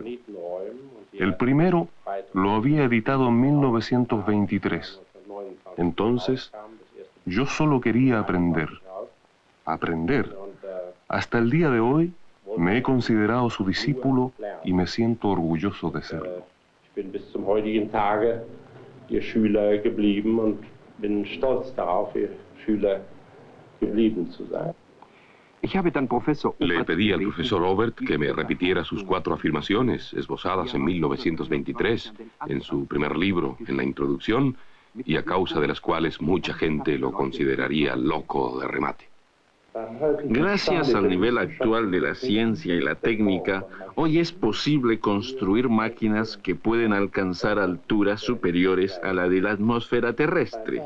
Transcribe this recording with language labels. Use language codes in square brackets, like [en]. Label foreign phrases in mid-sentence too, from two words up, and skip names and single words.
[es] El primero lo había editado en 1923. Entonces, yo solo quería aprender. Aprender. Hasta el día de hoy, me he considerado su discípulo y me siento orgulloso de serlo. [de] Bin bis zum heutigen Tage Ihr Schüler geblieben und bin stolz darauf, Ihr Schüler geblieben zu sein. [es] Le pedí al profesor Obert que me repitiera sus 4 afirmaciones esbozadas en 1923 en su primer libro, en la introducción, y a causa de las cuales mucha gente lo consideraría loco de remate. Gracias al nivel actual de la ciencia y la técnica, hoy es posible construir máquinas que pueden alcanzar alturas superiores a la de la atmósfera terrestre.